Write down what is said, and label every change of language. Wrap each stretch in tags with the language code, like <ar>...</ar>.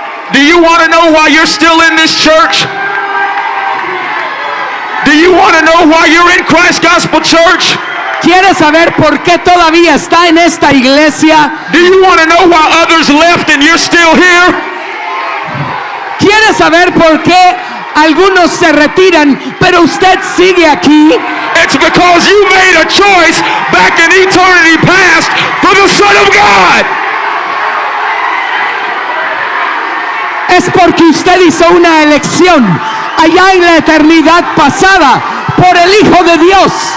<en>Do you want to know why you're still in this church? Do you want to know why you're in Christ Gospel Church?</en> <es>¿Quieres saber por qué todavía está en esta iglesia?</es> <en>Do you want to know why others left and you're still here?</en> <es>¿Quieres saber por qué algunos se retiran, pero usted sigue aquí?</es> <en>It's because you made a choice back in eternity past for the Son of God.</en> <es>Es porque usted hizo una elección allá en la eternidad pasada por el Hijo de Dios.</es>